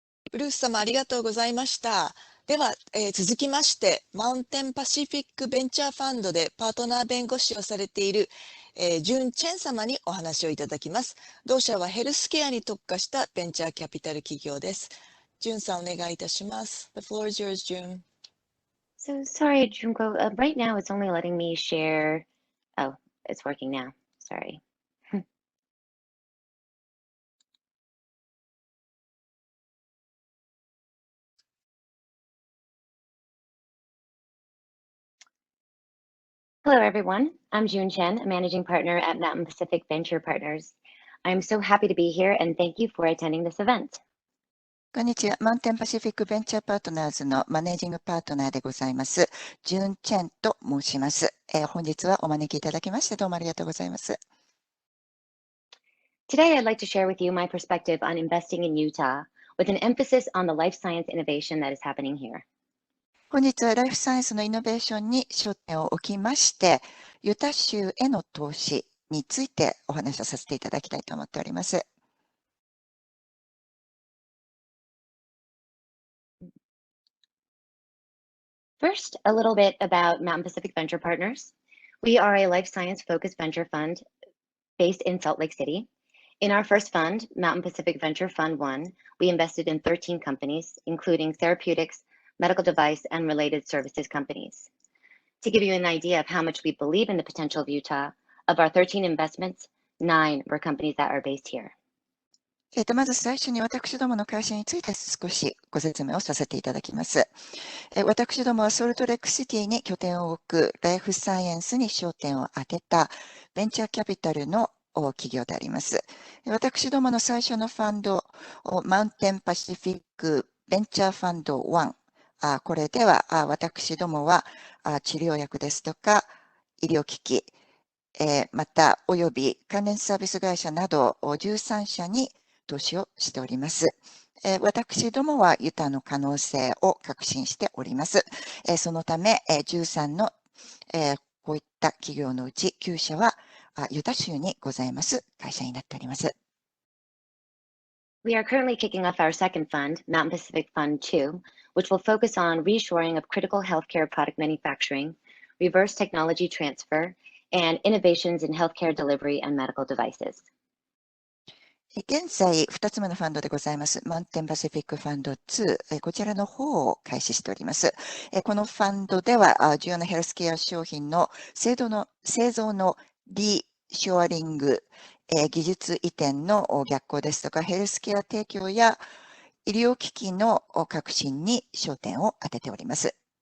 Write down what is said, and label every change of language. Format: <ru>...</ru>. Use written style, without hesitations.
<ja>ブルース様ありがとうございました。では、続きまして、マウンテンパシフィックベンチャーファンドでパートナー弁護士をされている、ジュン・チェン様にお話をいただきます。同社はヘルスケアに特化したベンチャーキャピタル企業です。ジュンさん、お願いいたします。</ja> <en>The floor is yours, Jun. So sorry, Junko. Right now, it's only letting me share. Oh, it's working now. Sorry. Hello, everyone. I'm June Chen, a managing partner at Mountain Pacific Venture Partners. I'm so happy to be here and thank you for attending this event.</en> <ja>こんにちは。マウンテンパシフィックベンチャーパートナーズのマネージングパートナーでございます。ジュン・チェンと申します。本日はお招きいただきましてどうもありがとうございます。</ja> <en>Today, I'd like to share with you my perspective on investing in Utah, with an emphasis on the life science innovation that is happening here.</en> <ja>本日はライフサイエンスのイノベーションに焦点を置きまして、ユタ州への投資についてお話をさせていただきたいと思っております。</ja> <en>First, a little bit about Mountain Pacific Venture Partners. We are a life science-focused venture fund based in Salt Lake City. In our first fund, Mountain Pacific Venture Fund 1, we invested in 13 companies, including therapeutics, medical device, and related services companies. To give you an idea of how much we believe in the potential of Utah, of our 13 investments, 9 were companies that are based here.</en> <ja>まず最初に私どもの会社について少しご説明をさせていただきます。私どもはソルトレックシティに拠点を置くライフサイエンスに焦点を当てたベンチャーキャピタルの企業であります。私どもの最初のファンド、マウンテンパシフィックベンチャーファンド1、これでは私どもは治療薬ですとか医療機器、またおよび関連サービス会社など13社に投資をしております。私どもはユタの可能性を確信しております。そのため、13のこういった企業のうち9社はユタ州にございます会社になっております。</ja> <en>We are currently kicking off our second fund, Mountain Pacific Fund 2, which will focus on reshoring of critical healthcare product manufacturing, reverse technology transfer, and innovations in healthcare delivery and medical devices.</en> <ja>現在、2つ目のファンドでございます。マウンテンパシフィックファンド2、こちらの方を開始しております。このファンドでは、重要なヘルスケア商品の製造のリショアリング、技術移転の逆行ですとか、ヘルスケア提供や医療機器の革新に焦点を当てております。</ja>